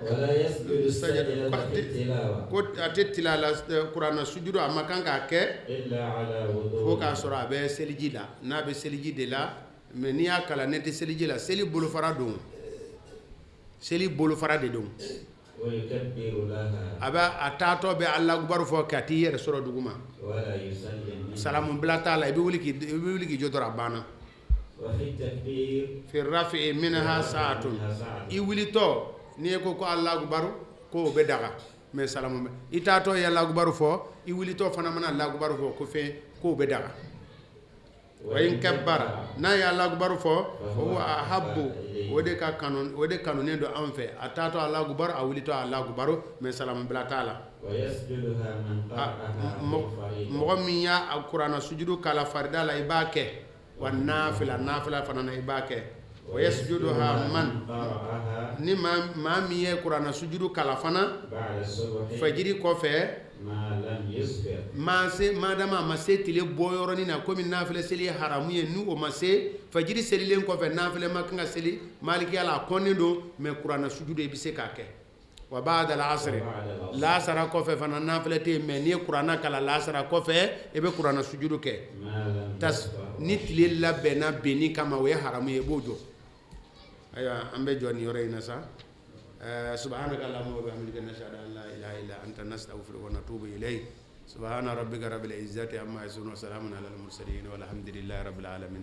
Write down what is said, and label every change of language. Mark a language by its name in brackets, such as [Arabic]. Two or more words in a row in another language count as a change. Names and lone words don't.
[Bambara] ko a tɛ tila la kuranna sujudu a ma kan k'a kɛ fo k'a sɔrɔ a bɛ seliji la n'a bɛ seliji de la mais n'i y'a kala ne tɛ seliji la seli bolofara don seli bolofara de don a bɛ a taatɔ bɛ [Arabic] الله أكبر [Bambara] fɔ ka t'i yɛrɛ sɔrɔ duguma salamu bila t'a la i bɛ wuli k'i jɔ dɔrɔn a banna [Arabic] في رفع منها ساعة [Bambara] i wulitɔ n'i ye ko [Arabic] الله أكبر [Bambara] ko o bɛ daga mais salamu i taatɔ ye [Arabic] الله أكبر [Bambara] fɔ i wulitɔ fana mana [Arabic] الله أكبر [Bambara] fɔ ko fɛn ko o bɛ daga wa [Arabic] إن كبر [Bambara] n'a ye [Arabic] الله أكبر [Bambara] fɔ o ahabbu o de kanunen don an fɛ a taatɔ [Arabic] الله أكبر [Bambara] a wulitɔ [Arabic] الله أكبر [Bambara] mais salamu bila t'a la mɔgɔ min y'a kuranna sujudu kala farida la i b'a kɛ wa nafila fana na i b'a kɛ wa yasjuduha man ni maa min ye kuranna sujudu kala fana fajiri kɔfɛ madama a ma se tile bɔyɔrɔnin na komi nafila seli ye haramu ye ni o ma se fajiri selilen kɔfɛ nafila ma kan ka seli malikiya la a kɔnnen don mais kuranna sujudu i bɛ se k'a kɛ wa [Arabic] بعد العصر [Bambara] lasara kɔfɛ fana nafila tɛ yen mais n'i ye kuranna kala lasara kɔfɛ i bɛ kuranna sujudu kɛ ni tile labɛnna benni kama o ye haramu ye i b'o jɔ ayiwa an bɛ jɔ nin yɔrɔ in na sa [Arabic] سبحانك اللهم وبحمدك نشهد أن لا إله إلا أنت نستغفرك ونتوب إليك سبحان ربك رب العزة عما يصفون وسلام على المرسلين والحمد لله رب العالمين